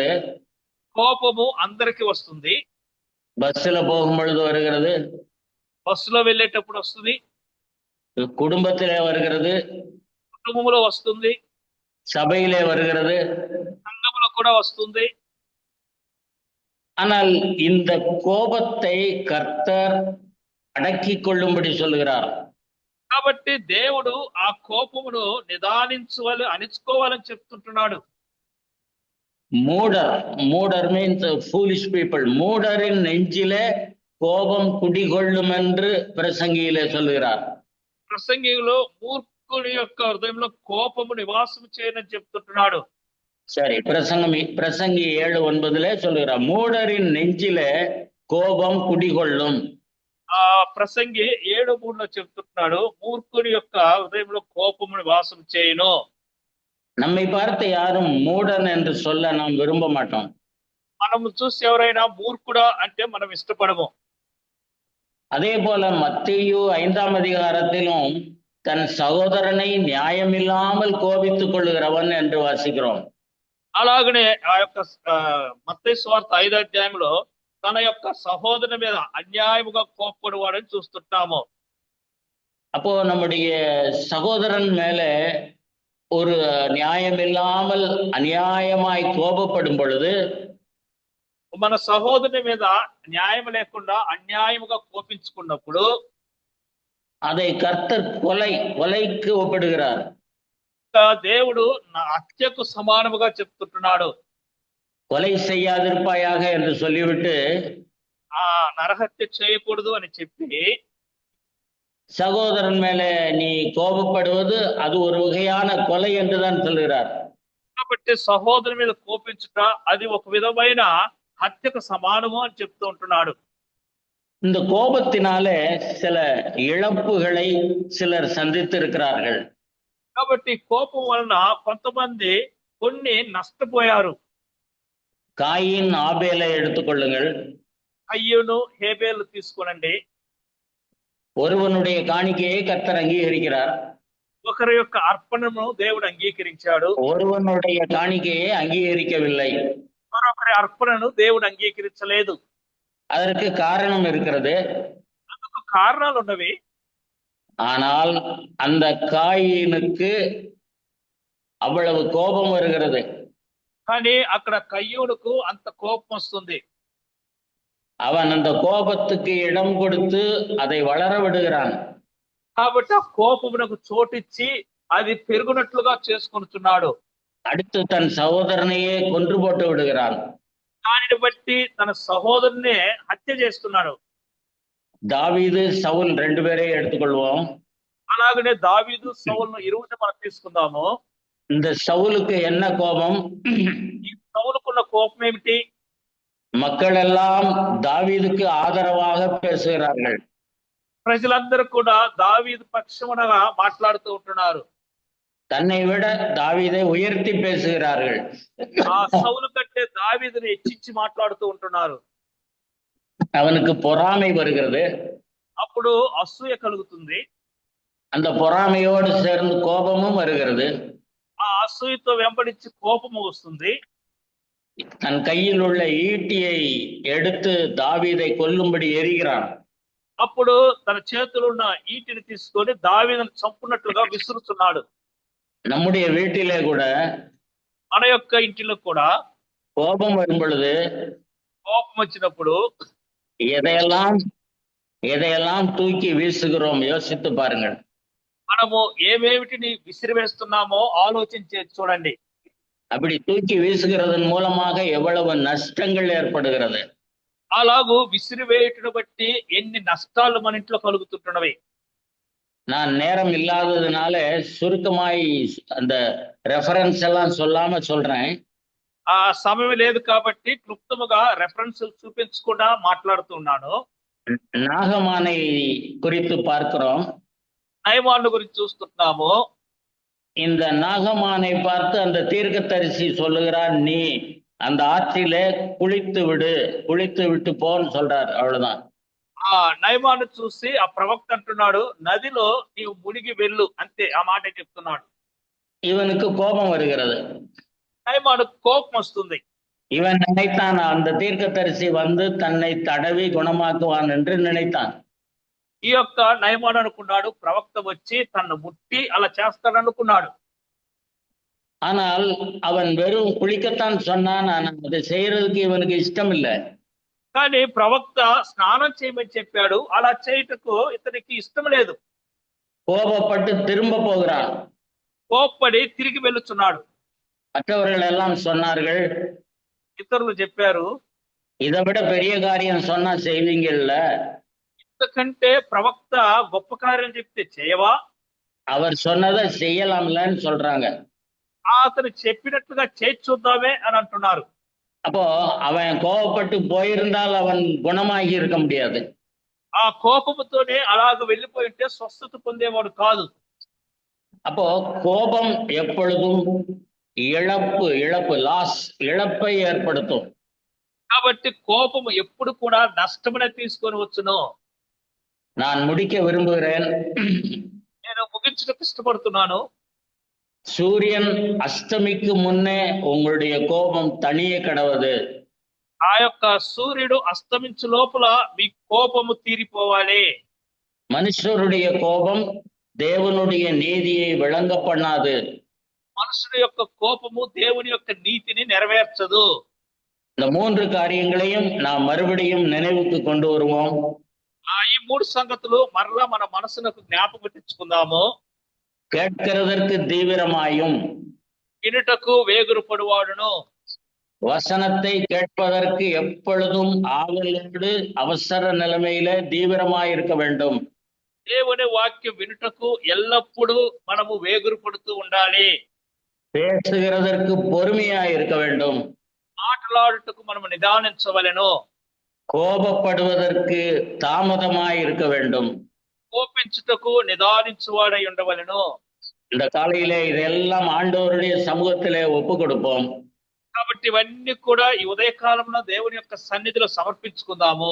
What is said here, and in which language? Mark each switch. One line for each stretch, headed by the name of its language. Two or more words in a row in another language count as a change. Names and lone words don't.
Telugu: కోపము అందరికి వస్తుంది.
Tamil: பஸ்ல போகும் பொழுது வருகிறது,
Telugu: బస్సులో వెళ్ళేటప్పుడు వస్తుంది,
Tamil: குடும்பத்திலே வருகிறது,
Telugu: కుటుంబంలో వస్తుంది,
Tamil: சபையிலே வருகிறது,
Telugu: సంఘములో కూడా వస్తుంది.
Tamil: ஆனால் இந்த கோபத்தை கர்த்தர் அடக்கிக் கொள்ளும்படி சொல்லுகிறார்.
Telugu: కాబట్టి దేవుడు ఆ కోపమును అణిచుకోవాలని చెప్తుంటున్నాడు.
English: மூடர் means foolish people.
Tamil: மூடரின் நெஞ்சிலே கோபம் குடிகொள்ளும் என்று பிரசங்கியிலே சொல்லுகிறார்.
Telugu: ప్రసంగిలో మూర్ఖుని యొక్క హృదయంలో కోపము నివాసం చేయనని చెప్తుంటున్నాడు.
Tamil: சரி, பிரசங்கி 7:9 சொல்லுகிறார், மூடரின் நெஞ்சிலே கோபம் குடிகொள்ளும்.
Telugu: ఆ ప్రసంగి 7:3 చెప్తున్నాడు, మూర్ఖుని యొక్క హృదయంలో కోపము నివాసం చేయను.
Tamil: நம்மை பார்த்து யாரும் மூடன் என்று சொல்ல நாம் விரும்ப மாட்டோம்.
Telugu: మనం చూసి ఎవరైనా మూర్ఖుడా అంటే మనం ఇష్టపడము.
Tamil: அதே போல மத்தேயு 5ஆம் அதிகாரத்திலும் தன் சகோதரனை நியாயமில்லாமல் கோபித்துக் கொள்ளுகிறவன் என்று வாசிக்கிறோம்.
Telugu: అలాగనే ఆ యొక్క మత్తయి సువార్త 5వ అధ్యాయంలో తన యొక్క సహోదరుని మీద అన్యాయముగా కోప్పడువాడని చూస్తుంటాము.
Tamil: அப்போ நம்முடைய சகோதரன் மேல ஒரு நியாயமில்லாமல் அநியாயமாய் கோபப்படும் பொழுது
Telugu: మన సహోదరుని మీద న్యాయం లేకుండా అన్యాయముగా కోపించుకున్నప్పుడు
Tamil: அதை கர்த்தர் கொலைக்கு ஒப்பிடுகிறார்.
Telugu: దేవుడు హత్యకు సమానముగా చెప్తుంటున్నాడు.
Tamil: கொலை செய்யாதிருப்பாயாக என்று சொல்லிவிட்டு
Telugu: ఆ నరహత్య చేయకూడదు అని చెప్పి
Tamil: சகோதரன் மேல நீ கோபப்படுவது அது ஒரு வகையான கொலை என்றுதான் சொல்கிறார்.
Telugu: కాబట్టి సహోదరుని మీద కోపించుట అది ఒక విధమైన హత్యకు సమానము అని చెప్తూ ఉంటున్నాడు.
Tamil: இந்த கோபத்தினாலே சில இழப்புகளை சிலர் சந்தித்திருக்கிறார்கள்.
Telugu: కాబట్టి కోపం వలన కొంతమంది కొన్ని నష్టపోయారు.
Tamil: காயின் ஆபேலை எடுத்துக்கொள்ளுங்கள்.
Telugu: కయ్యూను హేబేలు తీసుకోనండి.
Tamil: ஒருவனுடைய காணிக்கையை கர்த்தர் அங்கீகரிக்கிறார்.
Telugu: ఒకరి యొక్క అర్పణను దేవుడు అంగీకరించాడు.
Tamil: ஒருவனுடைய காணிக்கையை அங்கீகரிக்கவில்லை.
Telugu: మరొకరి అర్పణను దేవుడు అంగీకరించలేదు.
Tamil: அதற்கு காரணம் இருக்கிறது.
Telugu: అందుకు కారణాలు ఉన్నవి.
Tamil: ஆனால் அந்த காயினுக்கு அவ்வளவு கோபம் வருகிறது.
Telugu: కానీ అక్కడ కయ్యూనుకు అంత కోపం వస్తుంది.
Tamil: அவன் அந்த கோபத்துக்கு இடம் கொடுத்து அதை வளர விடுகிறான்.
Telugu: కాబట్టి ఆ కోపమునకు చోటిచ్చి అది పెరుగునట్లుగా చేసుకొనుచున్నాడు.
Tamil: அடுத்து தன் சகோதரனையே கொன்று போட்டு விடுகிறான்.
Telugu: దానిని బట్టి తన సహోదరునే హత్య చేస్తున్నాడు.
Tamil: தாவீது சவுல் 2 பேரையும் எடுத்துக்கொள்வோம்.
Telugu: అలాగనే దావీదు సౌలును ఇరువురిని మనం తీసుకుందాము.
Tamil: இந்த சவுலுக்கு என்ன கோபம்?
Telugu: ఈ సౌలుకున్న కోపం ఏమిటి?
Tamil: மக்கள் எல்லாம் தாவீதுக்கு ஆதரவாக பேசுகிறார்கள்.
Telugu: ప్రజలందరూ కూడా దావీదు పక్షమునగా మాట్లాడుతూ ఉంటున్నారు.
Tamil: தன்னை விட தாவீதை உயர்த்தி பேசுகிறார்கள்.
Telugu: ఆ సౌలు కంటే దావీదుని హెచ్చించి మాట్లాడుతూ ఉంటున్నారు.
Tamil: அவனுக்கு பொறாமை வருகிறது.
Telugu: అప్పుడు అసూయ కలుగుతుంది.
Tamil: அந்த பொறாமையோடு சேர்ந்து கோபமும் வருகிறது.
Telugu: ఆ అసూయతో వెంబడించి కోపము వస్తుంది.
Tamil: தன் கையில் உள்ள ஈட்டியை எடுத்து தாவீதை கொல்லும்படி எறிகிறான்.
Telugu: అప్పుడు తన చేతులు ఉన్న ఈటిని తీసుకొని దావీదును చంపునట్లుగా విసురుతున్నాడు.
Tamil: நம்முடைய வீட்டிலே கூட
Telugu: మన యొక్క ఇంటిలో కూడా
Tamil: கோபம் வரும் பொழுது
Telugu: కోపం వచ్చినప్పుడు
Tamil: எதையெல்லாம் தூக்கி வீசுகிறோம் யோசித்து பாருங்கள்.
Telugu: మనము ఏమేమిటిని విసిరివేస్తున్నామో ఆలోచించి చూడండి.
Tamil: அப்படி தூக்கி வீசுகிறதன் மூலமாக எவ்வளவு நஷ்டங்கள் ஏற்படுகிறது.
Telugu: అలాగూ విసిరివేయుటను బట్టి ఎన్ని నష్టాలు మన ఇంట్లో కలుగుతుంటున్నవి.
Tamil: நான் நேரம் இல்லாததுனால சுருக்கமாய் அந்த ரெஃபரன்ஸ் எல்லாம் சொல்லாம சொல்றேன்.
Telugu: ఆ సమయం లేదు కాబట్టి క్లుప్తముగా రెఫరెన్స్ చూపించకుండా మాట్లాడుతున్నాను.
Tamil: நாகமானை குறித்து பார்க்கிறோம்.
Telugu: నయమాను గురించి చూస్తున్నాము.
Tamil: இந்த நாகமானை பார்த்து அந்த தீர்க்கதரிசி சொல்லுகிறார், நீ அந்த ஆற்றிலே குளித்து விட்டு போன்னு சொல்றார். அவ்வளவுதான்.
Telugu: ఆ నయమాను చూసి ఆ ప్రవక్త అంటున్నాడు, నదిలో నీవు మునిగి వెళ్ళు, అంతే. ఆ మాట చెప్తున్నాడు.
Tamil: இவனுக்கு கோபம் வருகிறது.
Telugu: నయమాను కోపం వస్తుంది.
Tamil: இவன் நினைத்தான் அந்த தீர்க்கதரிசி வந்து தன்னை தடவி குணமாக்குவான் என்று நினைத்தான்.
Telugu: ఈ యొక్క నయమాను అనుకున్నాడు, ప్రవక్త వచ్చి తన్ను ముట్టి అలా చేస్తాడు అనుకున్నాడు.
Tamil: ஆனால் அவன் வெறும் குளிக்கத்தான் சொன்னான். அதை செய்யறதுக்கு இவனுக்கு இஷ்டம் இல்லை.
Telugu: కానీ ప్రవక్త స్నానం చేయమని చెప్పాడు, అలా చేయుటకు ఇతనికి ఇష్టం లేదు.
Tamil: கோபப்பட்டு திரும்ப போகிறான்.
Telugu: కోప్పడి తిరిగి వెళ్ళుచున్నాడు.
Tamil: மற்றவர்கள் எல்லாம் சொன்னார்கள்,
Telugu: ఇతరులు చెప్పారు,
Tamil: இதை விட பெரிய காரியம் சொன்னா செய்வீங்கல்ல,
Telugu: ఇంతకంటే ప్రవక్త గొప్ప కార్యం చెప్తే చేయవా?
Tamil: அவர் சொன்னதை செய்யலாம்லன்னு சொல்றாங்க.
Telugu: అతను చెప్పినట్లుగా చేసి చూద్దామే అని అంటున్నారు.
Tamil: அப்போ அவன் கோபப்பட்டு போயிருந்தால் அவன் குணமாகி இருக்க முடியாது.
Telugu: ఆ కోపముతోనే అలాగ వెళ్ళిపోయి ఉంటే స్వస్థత పొందేవాడు కాదు.
Tamil: அப்போ கோபம் எப்பொழுதும் இழப்பை ஏற்படுத்தும்.
Telugu: కాబట్టి కోపము ఎప్పుడు కూడా నష్టమునే తీసుకొని వచ్చును.
Tamil: நான் முடிக்க விரும்புகிறேன்.
Telugu: నేను ముగించడానికి ఇష్టపడుతున్నాను.
Tamil: சூரியன் அஸ்தமிக்கு முன்னே உங்களுடைய கோபம் தனிய கடவது.
Telugu: ఆ యొక్క సూర్యుడు అస్తమించు లోపల మీ కోపము తీరిపోవాలి.
Tamil: மனுஷருடைய கோபம் தேவனுடைய நீதியை விளங்க பண்ணாது.
Telugu: మనుషుడి యొక్క కోపము దేవుని యొక్క నీతిని నెరవేర్చదు.
Tamil: இந்த 3 காரியங்களையும் நாம் மறுபடியும் நினைவுக்கு கொண்டு வருவோம்.
Telugu: ఈ 3 సంగతులు మరలా మన మనసునకు జ్ఞాపకం తెచ్చుకుందాము.
Tamil: கேட்கிறதற்கு தீவிரமாயும்,
Telugu: వినుటకు వేగురుపడువాడును,
Tamil: வசனத்தை கேட்பதற்கு எப்பொழுதும் ஆவலோடு அவசர நிலைமையில தீவிரமாய் இருக்க வேண்டும்.
Telugu: దేవుని వాక్యం వినుటకు ఎల్లప్పుడూ మనము వేగురుపడుతూ ఉండాలి.
Tamil: பேசுகிறதற்கு பொறுமையாய் இருக்க வேண்டும்.
Telugu: మాట్లాడుటకు మనము నిదానించవలెను.
Tamil: கோபப்படுவதற்கு தாமதமாய் இருக்க வேண்டும்.
Telugu: కోపించుటకు నిదానించువాడై ఉండవలెను.
Tamil: இந்த காலையிலே இதெல்லாம் ஆண்டவருடைய சமூகத்திலே ஒப்பு கொடுப்போம்.
Telugu: కాబట్టి ఇవన్నీ కూడా ఈ ఉదయకాలంలో దేవుని యొక్క సన్నిధిలో సమర్పించుకుందాము.